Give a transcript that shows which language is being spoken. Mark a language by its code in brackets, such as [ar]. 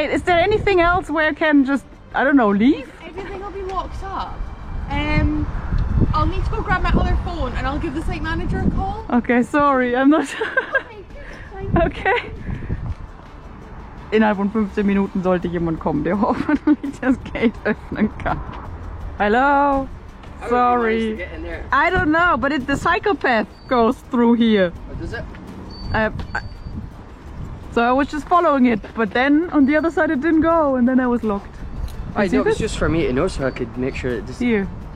[en] Is there anything else where I can just, I don't know, leave? Everything will be locked up. I'll need to go grab my other phone and I'll give the site manager a call. Okay, sorry, I'm not... Okay. [de] Innerhalb von 15 Minuten sollte jemand kommen, der hoffentlich das Gate öffnen kann. [en] Hello? Sorry. I don't know, but the psychopath goes through here. Oh, does it? So I was just following it, but then on the other side it didn't go, and then I was locked. I know, it was just for me to know so I could make sure it just... Here.